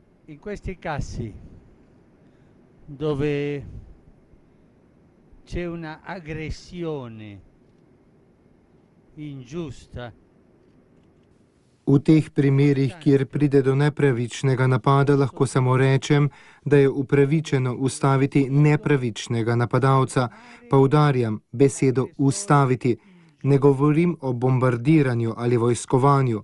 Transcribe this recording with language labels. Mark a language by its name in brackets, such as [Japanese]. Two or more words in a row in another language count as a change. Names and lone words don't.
[Italian] In questi casi dove c'è una aggressione ingiusta, [Slovenian] V teh primerih, kjer pride do nepravičnega napada, lahko samo rečem, da je upravičeno ustaviti nepravičnega napadalca. Poudarjam besedo ustaviti. Ne govorim o bombardiranju ali vojskovanju.